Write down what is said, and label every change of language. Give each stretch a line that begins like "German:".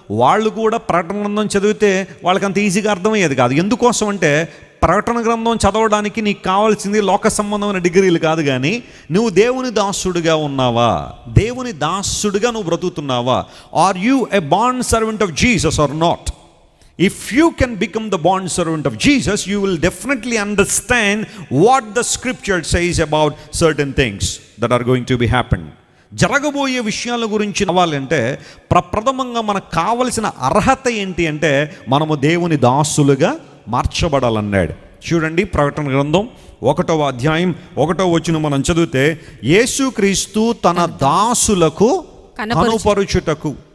Telugu: వాళ్ళు కూడా ప్రకటన గ్రంథం చదివితే వాళ్ళకి అంత ఈజీగా అర్థమయ్యేది కాదు. ఎందుకోసం అంటే ప్రకటన గ్రంథం చదవడానికి నీకు కావాల్సింది లోక సంబంధమైన డిగ్రీలు కాదు, కానీ నువ్వు దేవుని దాసుడిగా ఉన్నావా, దేవుని దాసుడిగా నువ్వు బ్రతుకుతున్నావా?
English: Are you a bond servant of Jesus or not? If you can become the bond servant of Jesus, you will definitely understand what the scripture says about certain things that are going to be happen.
Telugu: జరగబోయే విషయాల గురించి అవ్వాలంటే ప్రప్రథమంగా మనకు కావలసిన అర్హత ఏంటి అంటే మనము దేవుని దాసులుగా మార్చబడాలన్నాడు. చూడండి, ప్రకటన గ్రంథం 1వ అధ్యాయం 1వ వచనం మనం చదివితే, యేసుక్రీస్తు తన దాసులకు కనపరుచుటకు.